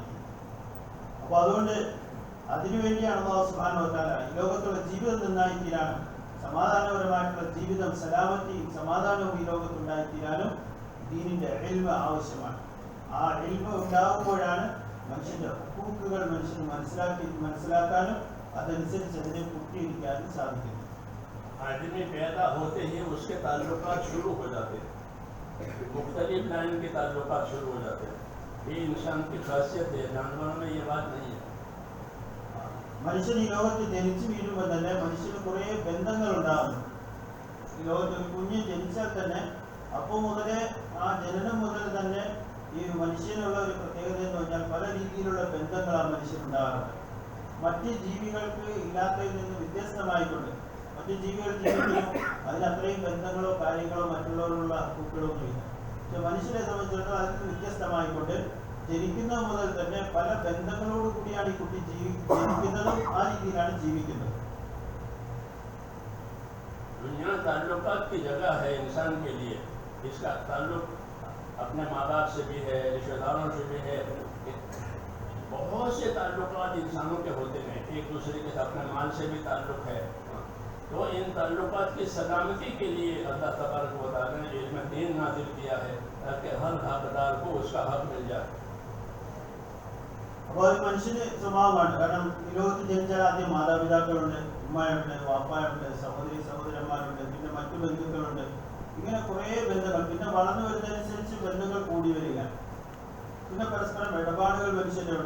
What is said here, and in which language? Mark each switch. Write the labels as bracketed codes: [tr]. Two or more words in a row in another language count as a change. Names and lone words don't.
[ml] അപ്പോൾ അതുകൊണ്ട് അതിനുവേണ്ടിയാണ് [ar] الله سبحانه وتعالى [ml] ഈ ലോകത്തുള്ള ജീവിതം നന്നായിത്തീരാനും സമാധാനപരമായിട്ടുള്ള ജീവിതം, സലാമത്തിയും സമാധാനവും ഈ ലോകത്തുണ്ടായിത്തീരാനും ദീനിന്റെ ഇൽമ് ആവശ്യമാണ്. ആ ഇൽമ് ഉണ്ടാകുമ്പോഴാണ് മനുഷ്യന്റെ ഹുക്കൂക്കുകൾ മനുഷ്യന് മനസ്സിലാക്കാനും അതനുസരിച്ച് അതിനെ പൂർത്തീകരിക്കാനും സാധിക്കുന്നത്. [hi] आदमी पैदा होते ही उसके ताल्लुकात शुरू हो जाते हैं, मुख्तलिफ लाइन के ताल्लुकात शुरू हो जाते हैं। ये इंसान की खासियत है, जानवरों में ये बात नहीं है। [ml] മനുഷ്യൻ ഈ ലോകത്ത് ജനിച്ചു വീഴുമ്പോൾ തന്നെ മനുഷ്യന് കുറേ ബന്ധങ്ങൾ ഉണ്ടാകുന്നു. ഈ ലോകത്ത് ഒരു കുഞ്ഞ് ജനിച്ചാൽ തന്നെ അപ്പോൾ മുതലേ ആ ജനനം മുതൽ തന്നെ ഈ മനുഷ്യനുള്ള ഒരു പ്രത്യേകത എന്ന് പറഞ്ഞാൽ പല രീതിയിലുള്ള ബന്ധങ്ങളാണ് മനുഷ്യനുണ്ടാകാറുണ്ട്. മറ്റ് ജീവികൾക്ക് ഇല്ലാത്തതിൽ നിന്ന് വ്യത്യസ്തമായിക്കൊണ്ട് മറ്റ് ജീവികൾ ജീവിക്കുന്നു, അതിനത്രയും ബന്ധങ്ങളോ കാര്യങ്ങളോ മറ്റുള്ളവരുള്ള ഹക്കുകളൊന്നുമില്ല. പക്ഷെ മനുഷ്യരെ സംബന്ധിച്ചിടത്തോളം അതിന് വ്യത്യസ്തമായിക്കൊണ്ട് ജനിക്കുന്നത് മുതൽ തന്നെ പല ബന്ധങ്ങളോട് കൂടിയാണ് ഈ കുട്ടി ജനിക്കുന്നതും ആ രീതിയിലാണ് ജീവിക്കുന്നത്. [hi] दुनिया ताल्लुकात की जगह है इंसान के लिए। इसका ताल्लुक अपने माँ बाप से भी है, रिश्तेदारों से भी है, बहुत से ताल्लुकात इंसानों के होते हैं। एक दूसरे के साथ अपने माल से भी ताल्लुक है। तो इन ताल्लुकात की सलामती के लिए [ar] الله تبارك وتعالى [hi] ने इल्म दीन नाज़िल किया है ताकि हर हकदार को उसका हक मिल जाए। [ml] അപ്പോൾ അത് മനുഷ്യന് സ്വഭാവമാണ്. കാരണം ഈ ലോകത്ത് ജനിച്ചാൽ ആദ്യം മാതാപിതാക്കളുണ്ട്, ഉമ്മയുണ്ട്, വാപ്പായുണ്ട്, സഹോദരന്മാരുണ്ട്, പിന്നെ മറ്റു ബന്ധുക്കളുണ്ട്. ഇങ്ങനെ കുറേ ബന്ധങ്ങൾ. പിന്നെ വളർന്നു വരുന്നതനുസരിച്ച് ബന്ധങ്ങൾ കൂടി വരിക. പിന്നെ പരസ്പരം ഇടപാടുകൾ മനുഷ്യരുണ്ട്.